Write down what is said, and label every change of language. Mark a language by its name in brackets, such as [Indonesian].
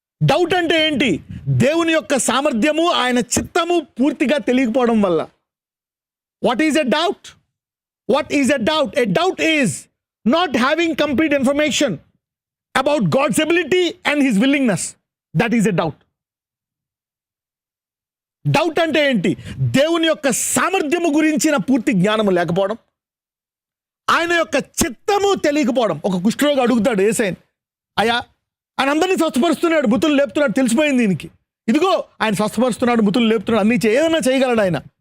[Telugu] Doubt అంటే ఏంటి? దేవుని యొక్క సామర్థ్యము, ఆయన చిత్తము పూర్తిగా తెలియకపోవడం వల్ల. [English] What is a doubt? A doubt is not having complete information about God's ability and his willingness. That is a doubt. [Telugu] Doubt అంటే ఏంటి? దేవుని యొక్క సామర్థ్యము గురించిన పూర్తి జ్ఞానము లేకపోవడం, ఆయన యొక్క చిత్తము తెలియకపోవడం. ఒక కుష్ఠరోగి అడుగుతాడు యేసయ్యని, అయ్యా ఆయన అందరినీ స్వస్థపరుస్తున్నాడు, బుతులు లేపుతున్నాడు, తెలిసిపోయింది దీనికి. ఇదిగో ఆయన స్వస్థపరుస్తున్నాడు, బుతులు లేపుతున్నాడు, అన్నీ ఏదైనా చేయగలడు ఆయన.